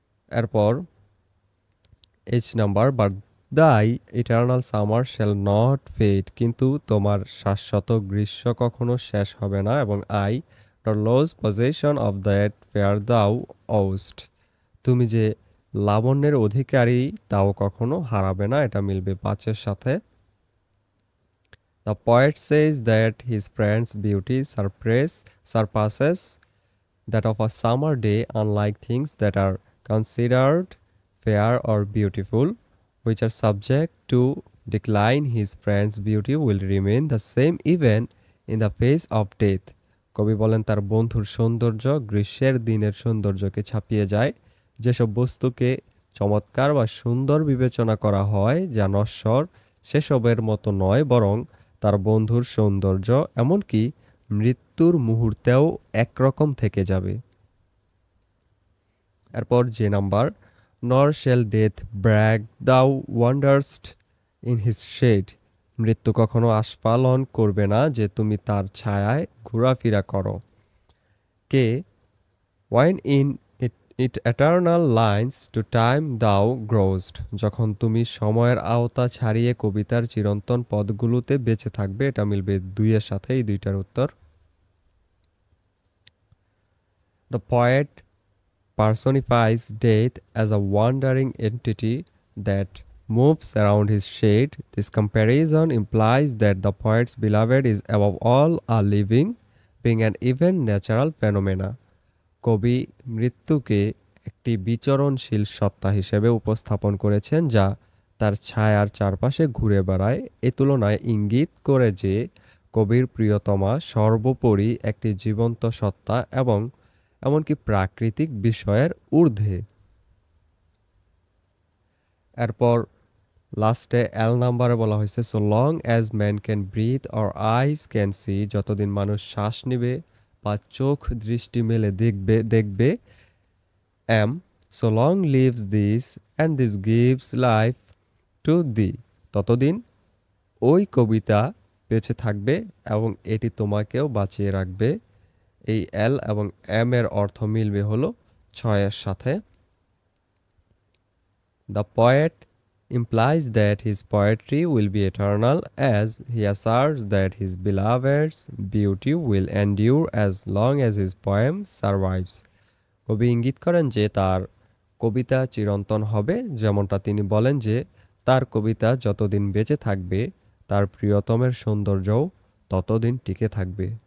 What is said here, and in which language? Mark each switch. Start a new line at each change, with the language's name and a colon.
Bangla: এরপর H number,
English: but thy eternal summer shall not fade,
Bangla: কিন্তু তোমার শাশ্বত গ্রীষ্ম কখনো শেষ হবে না। এবং I
English: the lose possession of that fair thou ow'st,
Bangla: তুমি যে লাবণ্যের অধিকারী তাও কখনো হারাবে না, এটা মিলবে 5-এর সাথে।
English: The poet says that his friend's beauty surpasses that of a summer day, unlike things that are considered fair or beautiful, which are subject to decline, his friend's beauty will remain the same even in the face of death.
Bangla: কবি বলেন তার বন্ধুর সৌন্দর্য গ্রীষ্মের দিনের সৌন্দর্যকে ছাপিয়ে যায়। যেসব বস্তুকে চমৎকার বা সুন্দর বিবেচনা করা হয় যা নশ্বর, সেসবের মতো নয়, বরং তার বন্ধুর সৌন্দর্য এমনকি মৃত্যুর মুহূর্তেও একরকম থেকে যাবে। এরপর যে number,
English: nor shall death brag thou wanderest in his shade,
Bangla: মৃত্যু কখনো আস্ফালন করবে না যে তুমি তার ছায়ায় ঘোরাফেরা করো।
English: কে when in it eternal lines to time thou grow'st,
Bangla: যখন তুমি সময়ের আওতা ছাড়িয়ে কবিতার চিরন্তন পদগুলোতে বেঁচে থাকবে। এটা মিলবে 2 এর সাথে, এই দুইটার উত্তর।
English: The poet personifies death as a wandering entity that moves around his shade. This comparison implies that the poet's beloved is above all a living being and even natural phenomena.
Bangla: কবি মৃত্যুকে একটি বিচরণশীল সত্তা হিসেবে উপস্থাপন করেছেন যা তার ছায়ার চারপাশে ঘুরে বেড়ায়। এ তুলনায় ইঙ্গিত করে যে কবির প্রিয়তমা সর্বোপরি একটি জীবন্ত সত্তা এবং এমনকি প্রাকৃতিক বিষয়ের ঊর্ধ্বে। এরপর লাস্টে এল নাম্বারে বলা হয়েছে
English: so long as man can breathe or eyes can see,
Bangla: যতদিন মানুষ শ্বাস নেবে বা চোখ দৃষ্টি মেলে দেখবে।
English: এম so long lives this and this gives life to thee,
Bangla: ততদিন ওই কবিতা বেঁচে থাকবে এবং এটি তোমাকেও বাঁচিয়ে রাখবে। এই এল এবং এম এর অর্থ মিলবে হলো 6 এর সাথে।
English: The poet implies that his poetry will be eternal as he asserts that his beloved's beauty will endure as long as his poem survives.
Bangla: কবি ইঙ্গিত করেন যে তার কবিতা চিরন্তন হবে, যেমনটা তিনি বলেন যে তার কবিতা যতদিন বেঁচে থাকবে তার প্রিয়তমের সৌন্দর্যও ততদিন টিকে থাকবে।